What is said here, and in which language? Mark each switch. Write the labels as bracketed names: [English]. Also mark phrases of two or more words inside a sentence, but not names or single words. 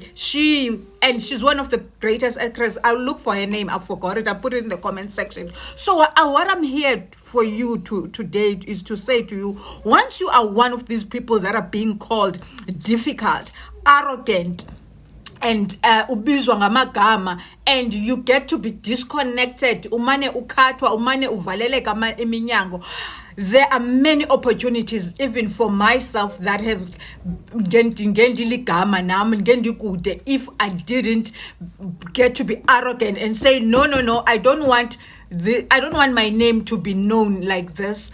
[English] She's one of the greatest actresses. I'll look for her name. I forgot it. I put it in the comment section. So what I'm here for you today is to say to you, once you are one of these people that are being called difficult, arrogant, and [Zulu] ubizwa ngamagama, [English] and you get to be disconnected, [Zulu] umane ukhathwa, umane uvaleleka iminyango, [English] there are many opportunities, even for myself, that have if I didn't get to be arrogant and say no, I don't want my name to be known like this.